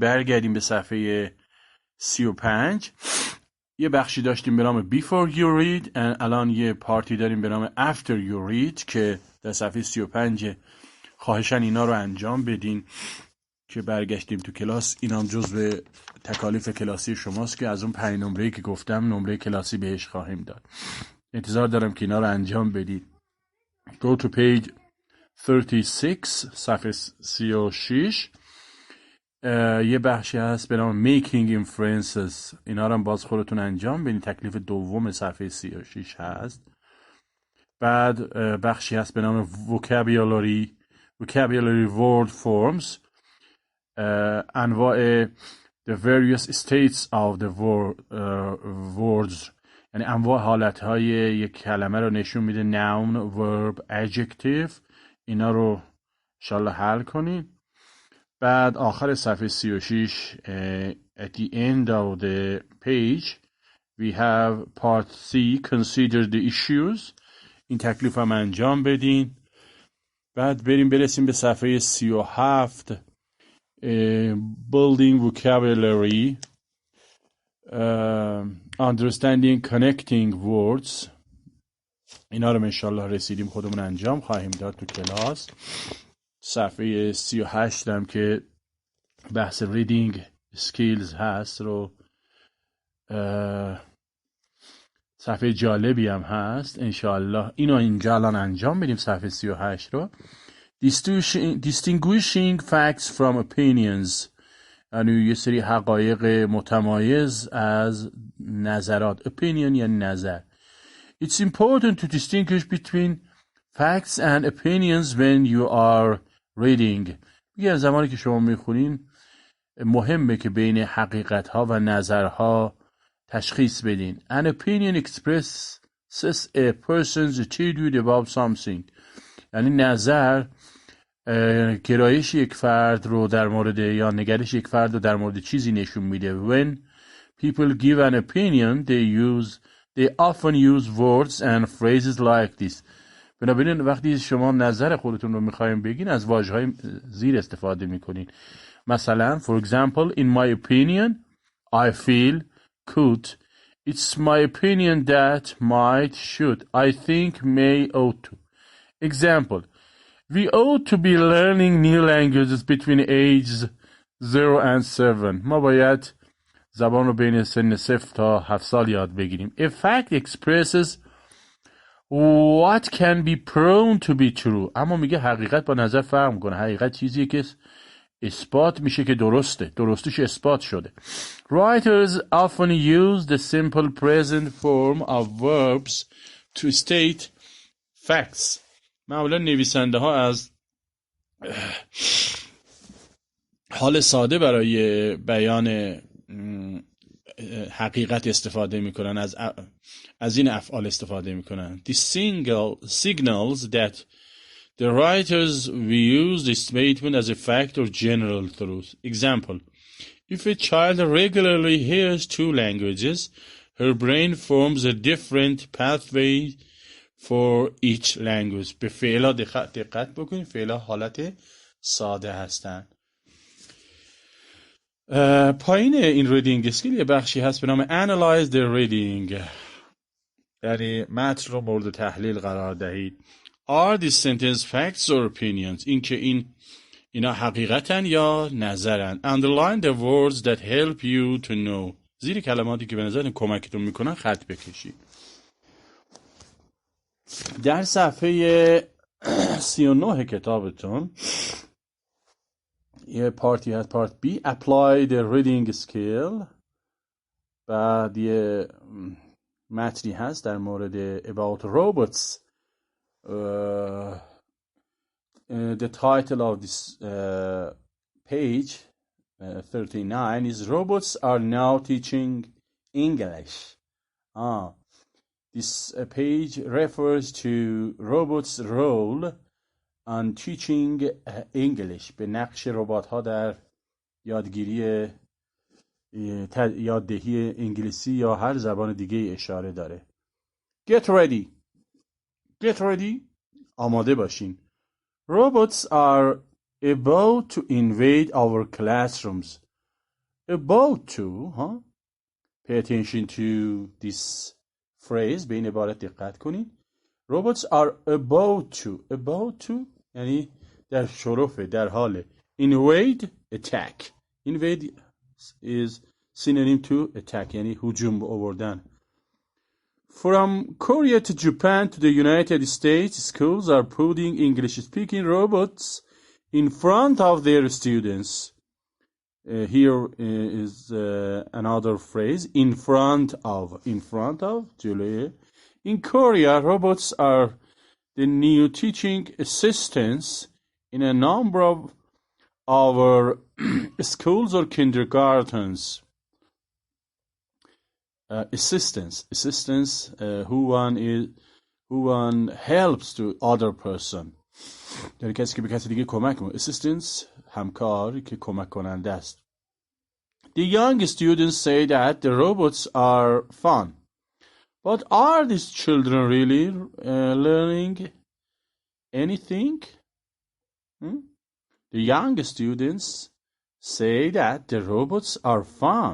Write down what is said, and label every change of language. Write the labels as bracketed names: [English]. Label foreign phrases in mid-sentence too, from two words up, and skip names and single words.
[Persian] برگردیم به صفحه 35. یه بخشی داشتیم به نام [English] Before You Read، [Persian] الان یه پارتی داریم به نام [English] After You Read [Persian] که در صفحه 35. خواهشاً اینا رو انجام بدین که برگشتیم تو کلاس. اینام جزو تکالیف کلاسی شماست که از اون 5 نمره‌ای که گفتم نمره کلاسی بهش خواهیم داد. انتظار دارم که اینا رو انجام بدید. [English] Go to page 36، [Persian] صفحه 36. یه بخشی هست به نام [English] making inferences. [Persian] اینا رو هم باز خودتون انجام بدین. تکلیف دوم صفحه 36 هست. بعد بخشی هست به نام [English] vocabulary word forms. انواع the various states of the words، [Persian] یعنی انواع حالتهای یک کلمه رو نشون میده. [English] noun، verb، adjective. [Persian] اینا رو انشالله حل کنین. بعد آخر صفحه 36 [English] at the end of the page we have part C consider the issues. [Persian] این تکلیف هم انجام بدین. بعد برسیم به صفحه 37 [English] building vocabulary, understanding connecting words. [Persian] اینا رو انشالله رسیدیم خودمون انجام خواهیم داد تو کلاس. صفحه 38 هم که بحث [English] reading skills [Persian] هست رو صفحه جالبی هم هست. انشالله اینو اینجا الان انجام بدیم. صفحه 38 رو [English] distinguishing facts from opinions، [Persian] یعنی یه سری حقایق متمایز از نظرات. opinion یعنی نظر. [English] It's important to distinguish between facts and opinions when you are reading. [Persian] میگه زمانی که شما میخونین مهمه که بین حقیقت ها و نظرها تشخیص بدین. [English] An opinion expresses a person's attitude about something. [Persian] یعنی نظر گرایش یک فرد رو در مورد یا نگرش یک فرد رو در مورد چیزی نشون میده. [English] When people give an opinion they often use words and phrases like this. [Persian] بنابراین وقتی شما نظر خودتون رو میخوایم بگین از واژه‌های زیر استفاده میکنین. [English] مثلا for example in my opinion I feel could. It's my opinion that might should. I think may ought to. Example: we ought to be learning new languages between ages 0 and 7. [Persian] ما باید زبان رو بین سن 0 تا 7 سال یاد بگیریم. [English] A fact expresses what can be proven to be true. [Persian] اما میگه حقیقت با نظر فرق میکنه. حقیقت چیزیه که اثبات میشه که درستش اثبات شده. [English] Writers often use the simple present form of verbs to state facts. [Persian] معمولا نویسنده ها از حال ساده برای بیان حقیقت استفاده میکنن. از این افعال استفاده میکنن. [English] The signals that the writers use the statement as a fact or general truth. Example: if a child regularly hears 2 languages, her brain forms a different pathway for each language. [Persian] به فعلا دقت بکنید. فعلا حالت ساده هستن. پایین این [English] reading skill [Persian] یه بخشی هست به نام [English] Analyze the reading، [Persian] یعنی متن رو مورد تحلیل قرار دهید. [English] Are these sentence facts or opinions؟ [Persian] این که اینا حقیقتن یا نظرن. [English] Underline the words that help you to know. [Persian] زیر کلماتی که به نظرتون کمکتون میکنن خط بکشید. در صفحه 39 کتابتون یه پارتی هست، پارت B [English] Apply the reading skill. [Persian] بعد یه متنی هست در مورد [English] about robots. The title of this page 39 is Robots are now teaching English. This page refers to robots' role on teaching English. [Persian] به نقش ربات ها در یادگیری یاددهی انگلیسی یا هر زبان دیگه اشاره داره. [English] Get ready. [Persian] آماده باشین. [English] Robots are about to invade our classrooms. About to, huh? Pay attention to this phrase. [Persian] به این عبارت دقت کنین. [English] Robots are about to [Persian] یعنی در شرف، در حال. [English] Invade, attack. Invade is synonym to attack [Persian] یعنی هجوم آوردن. [English] From Korea to Japan to the United States, schools are putting English-speaking robots in front of their students. here is another phrase, in front of, جلوی. In Korea, robots are the new teaching assistants in a number of our schools or kindergartens. Assistance who one helps to other person. [Persian] یعنی کسی که به کسی دیگه کمک میکنه. Assistance همکار که کمک کننده است. [English] The young students say that the robots are fun. But are these children really learning anything? The young students say that the robots are fun.